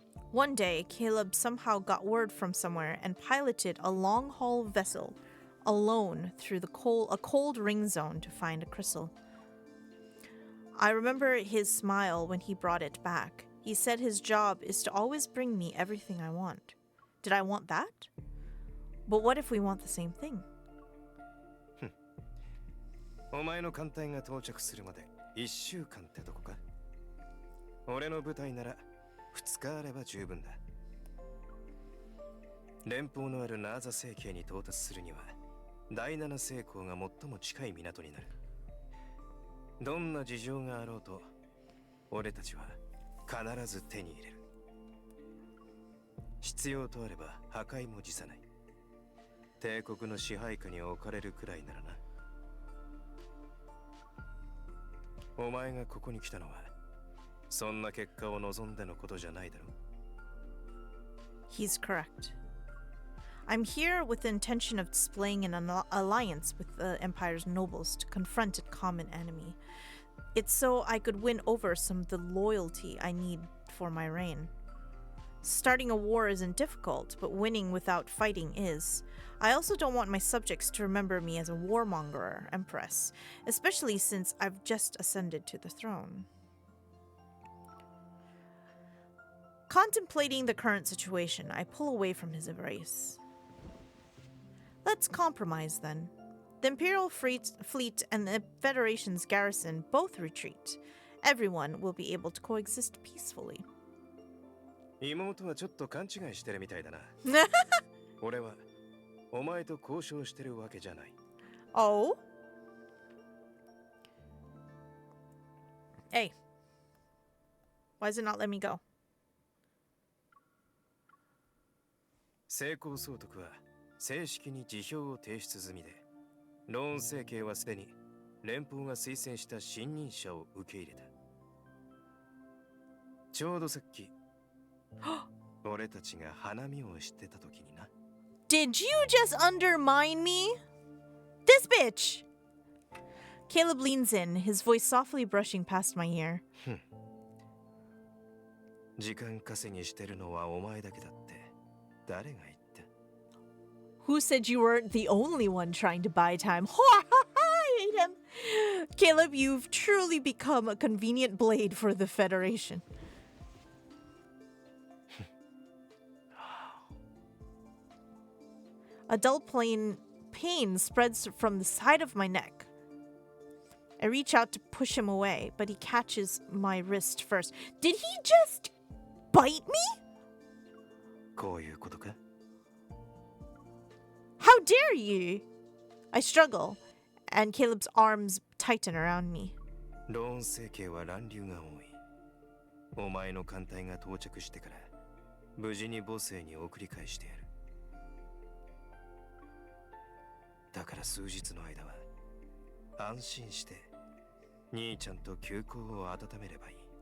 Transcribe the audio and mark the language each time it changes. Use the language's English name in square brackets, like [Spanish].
[English] One day, Caleb somehow got word from somewhere and piloted a long-haul vessel alone through a cold ring zone to find a crystal. I remember his smile when he brought it back. He said his job is to always bring me everything I want. Did I want that? But what if we want the same thing? [Japanese] お前の艦隊が到着するまで1週間ってとこか。俺の部隊なら2日あれば十分だ。連邦のあるナーザ星系に到達するには第七星港が最も近い港になる。どんな事情があろうと俺たちは必ず手に入れる。必要とあれば破壊も辞さない。帝国の支配下に置かれるくらいならな。お前がここに来たのはそんな結果を望んでのことじゃないだろう。 [English] He's correct. I'm here with the intention of displaying an alliance with the Empire's nobles to confront a common enemy. It's so I could win over some of the loyalty I need for my reign. Starting a war isn't difficult, but winning without fighting is. I also don't want my subjects to remember me as a warmonger or empress, especially since I've just ascended to the throne. Contemplating the current situation, I pull away from his embrace. Let's compromise then. The Imperial fleet and the Federation's garrison both retreat. Everyone will be able to coexist peacefully. [Japanese] 妹はちょっと勘違いしてるみたいだな。俺はお前と交渉してるわけじゃない。 [English] Oh? Hey. Why does it not let me go? [Japanese] 成功総督は正式に辞表を提出済みで、ローン政権はすでに連邦が推薦した新任者を受け入れた。ちょうどさっき俺たちが花見をしてた時にな。 [English] Did you just undermine me? This bitch! Caleb leans in, his voice softly brushing past my ear. [Japanese] 時間稼ぎしてるのはお前だけだって誰が言った？ [English] Who said you weren't the only one trying to buy time? I hate him. Caleb, you've truly become a convenient blade for the Federation. A dull pain spreads from the side of my neck. I reach out to push him away, but he catches my wrist first. Did he just bite me? [Japanese] こういうことか？ [English] How dare you? I struggle, and Caleb's arms tighten around me. [Japanese] ローン政権は乱流が多い。お前の艦隊が到着してから無事に母星に送り返してやる。だから数日の間は安心して兄ちゃんと休校を温めればいい。